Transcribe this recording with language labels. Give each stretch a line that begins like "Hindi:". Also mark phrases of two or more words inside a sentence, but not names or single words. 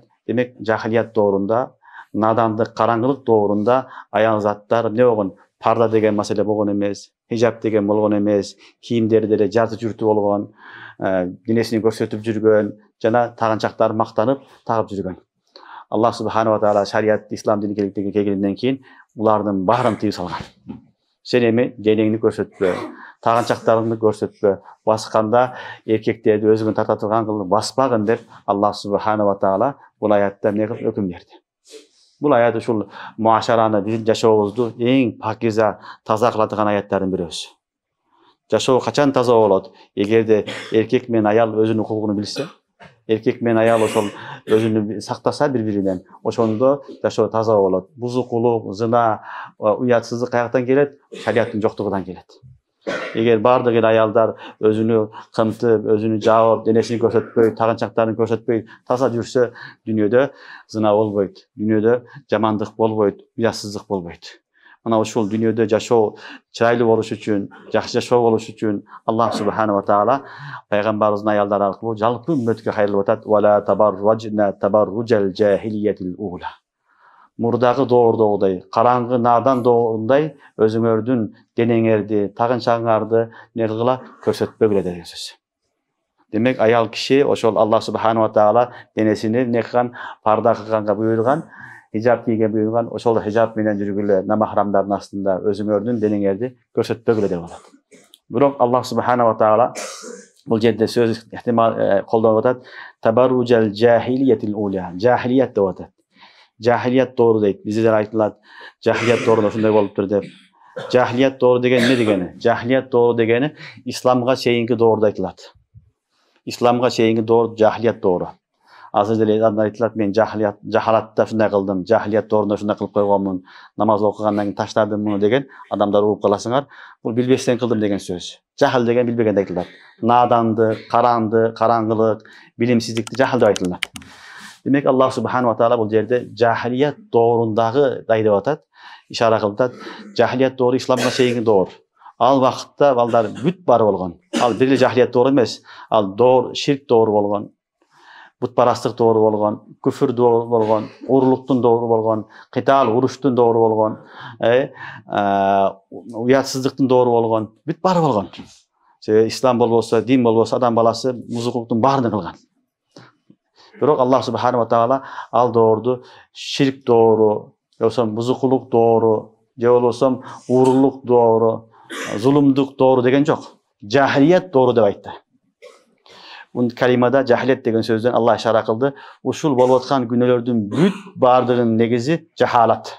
Kyrgyz: Демек, жахилият доорунда, надандык, караңгылык доорунда аял заттар не болгон? Парда деген маселе болгон эмес, хижаб деген болгон эмес, кийимдери деле жарты жүртү болгон, денесин көрсөтүп жүргөн, жана тагынчактар мактанып тагып жүргөн. Аллах
Arabic: سبحانه وتعالى
Kyrgyz: шарият, ислам дини келгенден кийин булардын баарын тыйып салган. Сен эми денеңди көрсөтпө, тагынчактарыңды көрсөтпө, басканда эркектерди өзүңө тарта турган кылып баспагын деп Аллах
Arabic: سبحانه وتعالى
Kyrgyz: бул аятта не кылып өкүм берди. Бул аят ушул муашараны, биздин жашообузду эң пакиза, таза кылатыган аяттардын бирөөсү. Жашоо качан таза болот? Эгерде эркек менен аял өзүнүн укугун билсе, эркек менен аял ошол өзүнү сактаса бири-биринен, ошондо жашоо таза болот. Бузукулук, зына, уятсыздык каяктан келет? Шариаттын жоктугунан келет. Эгер бардык эл аялдар өзүнү кымтып, өзүнү жаап, денесин көрсөтпөй, тагынчактарын көрсөтпөй таза жүрсө, дүйнөдө зына болбойт, дүйнөдө жамандык болбойт, уятсыздык болбойт. Мына ушул дүйнөдө жашоо чырайлуу болуш үчүн, жакшы жашоо болуш үчүн Аллах
Arabic: سبحانه وتعالى
Kyrgyz: пайгамбарыбыздын аялдары аркылуу жалпы үммөткө кайрылып атат:
Arabic: "ولا تبرجن تبرج الجاهلية الأولى."
Kyrgyz: Мурдагы доордогудай, караңгы надан доорундай өзүңөрдүн денеңерди, тагынчагыңарды не кылгыла көрсөтпөгүлө деген сөз. Демек, аял киши ошол Аллах
Arabic: سبحانه وتعالى
Kyrgyz: денесини не кылган, парда кылганга буйруган, хижаб кийген буйруган, ошол хижаб менен жүргүлө, намахрамдардын астында өзүңөрдүн денеңерди көрсөтпөгүлө деп атат. Бирок Аллах
Arabic: سبحانه وتعالى
Kyrgyz: бул жерде сөз ихтимал колдонуп атат:
Arabic: "تبرج الجاهلية الأولى."
Kyrgyz: Жахилият деп атат. Жахилият доору дейт. Бизде айтылат, жахилият доорунда ушундай болуптур деп. Жахилият доору деген эмне дегени? Жахилият доору дегени исламга чейинки доорду айтылат. Исламга чейинки доор жахилият доору. Азыр деле айтылат, мен жахалатта ушундай кылдым, жахилият доорунда ушундай кылып койгонмун, намаз окугандан кийин таштадым муну деген адамдар угуп каласыңар. Бул билбестен кылдым деген сөз. Жахил деген билбегенде айтылат. Надандык, караңгылык, билимсиздикти жахил деп айтылат. Демек, Аллах
Arabic: سبحانه وتعالى
Kyrgyz: бул жерде жахилият доорундагы деп атат, ишара кылып атат. Жахилият доору исламга чейинки доор. Ал вакытта балдар бүт бар болгон. Ал бир эле жахилият доору эмес, ал доор ширк доору болгон, бутпарастык доору болгон, күфүр доору болгон, урурлуктун доору болгон, кытал, уруштун доору болгон, уятсыздыктын доору болгон, бүт бары болгон. Ислам болбосо, дин болбосо, адам баласы бузукулуктун баарын кылган. Бирок Аллах
Arabic: سبحانه وتعالى
Kyrgyz: ал доорду ширк доору, болбосо бузукулук доору, же болбосо урурлук доору, зулумдук доору деген жок. Жахилият доору деп айтты. Бул калимада жахилият деген сөздөн Аллах ишара кылды. Ушул болуп аткан күнөөлөрдүн бүт бардыгынын негизи жахалат.